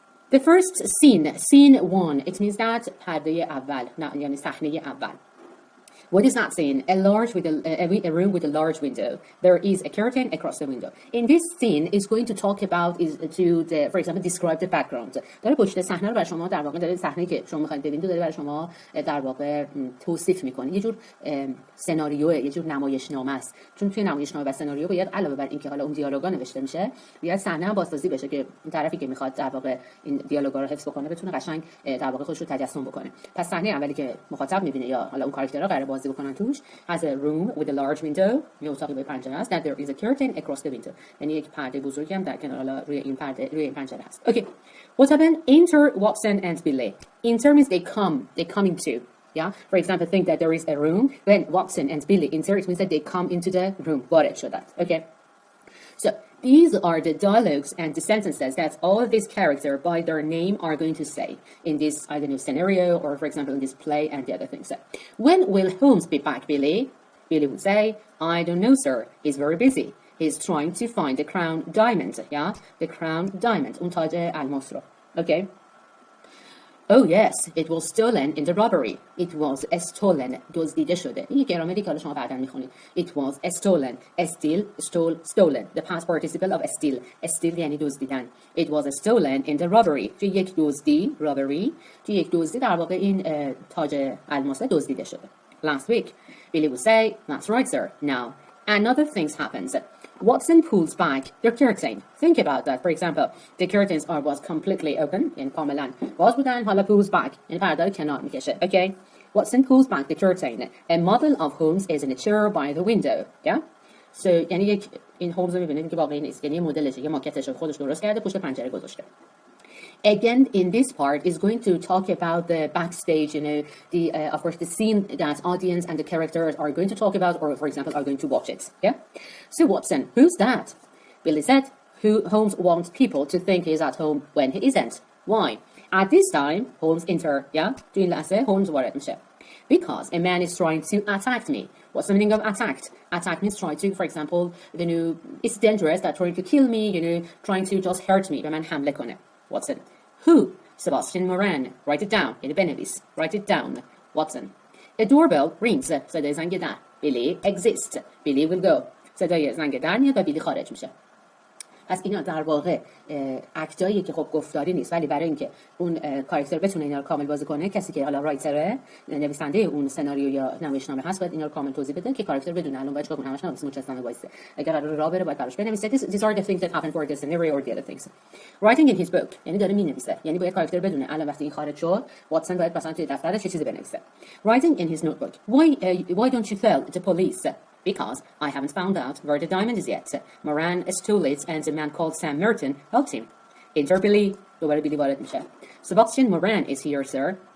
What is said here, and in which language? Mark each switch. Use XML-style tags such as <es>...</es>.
<en>The first scene 1, it means that</en> <fa>پرده اول, نه یعنی صحنه اول.</fa> <en>What is that scene? A room with a large window. There is a curtain across the window. In this scene, is going to talk about for example, describe the background.</en> <fa>داره پشت صحنه رو برای شما در واقع داره صحنه‌ای که شما می‌خواید ببینید داره برای شما در واقع توصیف می‌کنه. یه جور سناریو، یه جور نمایشنامه است. چون توی نمایشنامه و سناریو باید علاوه بر اینکه حالا اون دیالوگا نوشته میشه، باید صحنه هم بازسازی بشه که اون طرفی که می‌خواد در واقع این دیالوگا رو حفظ بکنه بتونه قشنگ در واقع خودش رو تجسم بکنه. پس صحنه اولی که مخاطب می‌بینه یا حالا اون کاراکترها قراره بازی بکنن توش</fa> <en>has a room with a large window.</en> <fa>یه اتاقی با پنجره است.</fa> <en>That there is a curtain across the window.</en> <fa>یعنی یک پرده بزرگی هم در کنار حالا روی این پنجره هست.</fa> <en>Okay. What happened? Enter Watson and Billy. Enter means they come into. Yeah. For example, think that there is a room. When Watson and Billy enter, it means that they come into the room.</en> <fa>وارد شدند. Okay.</fa> <en>So these are the dialogues and the sentences that all of these characters by their name are going to say in this, I don't know, scenario, or for example in this play and the other things. So, when will Holmes be back, Billy? Billy would say, I don't know, sir. He's very busy. He's trying to find the crown diamond. Yeah, the crown diamond.</en> <fa>تاج الماس رو.</fa> <en>Okay. Oh yes, it was stolen in the robbery. It was a stolen.</en> <fa>دزدیده شده. این گرامری که حالا شما بعداً میخونید.</fa> <en>It was a stolen. A steal, stole, stolen. The past participle of a steal. A steal</en> <fa>یعنی دزدیدن.</fa> <en>It was a stolen in the robbery.</en> <fa>توی یک دزدی, robbery. توی یک دزدی در واقع این تاج الماسه دزدیده شده.</fa> <en>Last week, Billy would say, that's right, sir. Now, another thing happens. Watson pulls back the curtain. Think about that. For example, the curtains was completely open in</en> <fa>کاملا باز بودن. حالا</fa> <en>pulls back.</en> <fa>این پرده رو کنار میکشه.</fa> <en>Okay. Watson pulls back the curtain. A model of Holmes is in a chair by the window. Yeah.</en> <fa>So یعنی یک این هولمز رو میبینید که واقعی نیست. یعنی مدلش یه ماکتش خودش درست کرده پشت پنجره گذاشته.</fa> <en>Again, in this part is going to talk about the backstage, you know, of course the scene that audience and the characters are going to talk about, or for example, are going to watch it. Yeah. So Watson, who's that? Billy said, Holmes wants people to think he's at home when he isn't. Why? At this time, Holmes enter. Yeah.</en> <fa>Doing لحظه Holmes وارد میشه.</fa> <en>Because a man is trying to attack me. What's the meaning of attacked? Attack means try to, for example, you know, it's dangerous that trying to kill me, you know, trying to just hurt me.</en> <fa>به من حمله کنه.</fa> <en>Watson. Who? Sebastian Moran. Write it down. In the Benedis. Write it down. Watson. A doorbell rings.</en> <fa>صدای زنگ در.</fa> <en>Billy exists. Billy will go.</en> <fa>صدای زنگ در میاد و بیلی خارج میشه. پس اینا در واقع اکتایی که خب گفتاری نیست، ولی برای اینکه اون کاراکتر بتونه اینا رو کامل بازی کنه، کسی که حالا رایتره، نویسنده اون سناریو یا نمایشنامه هست، باید اینا رو کامل توضیح بده که کاراکتر بدونه الان باید چیکار کنه. همش نمیشه مجسمه وایسه. اگر قرار راه بره باید براش بنویسه.</fa> <en>These are the things that happen for the scenario or the other things. Writing in his book</en> <fa>یعنی داره مینویسه. یعنی باید کاراکتر بدونه الان وقتی این خارج شد، واتسون باید مثلا توی دفترش چه چیزی بنویسه.</fa> <en>Writing in his notebook. Why don't you tell the police? Because I haven't found out where the diamond is yet. Moran stole it and a man called Sam Merton helped him. Enter Billy.</en> <fa>دوباره بیلی وارد میشه.</fa> <en>Sebastian Moran is here, sir.</en>